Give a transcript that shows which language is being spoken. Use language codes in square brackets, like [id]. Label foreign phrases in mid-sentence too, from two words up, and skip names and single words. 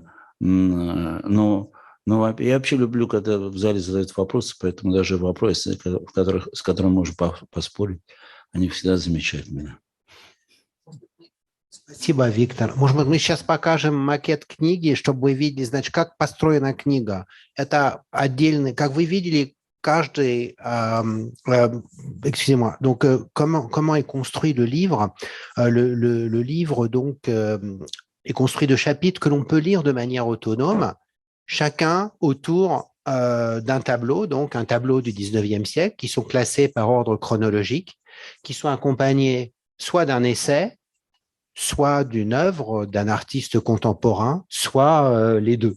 [ru] Но я вообще люблю, когда в зале задают вопросы, поэтому даже вопросы, с которыми можно поспорить, они всегда замечательные. Спасибо, Виктор. Может быть, мы сейчас покажем макет книги, чтобы вы видели, значит, как построена книга. Это отдельный, как вы видели, каждый, [fr] excusez-moi, donc comment est construit le livre? Le livre donc est construit de chapitres que l'on peut lire de manière autonome, chacun autour d'un tableau, donc un tableau du 19e siècle, qui sont classés par ordre chronologique, qui sont accompagnés soit d'un essai, soit d'une œuvre d'un artiste contemporain, soit les deux.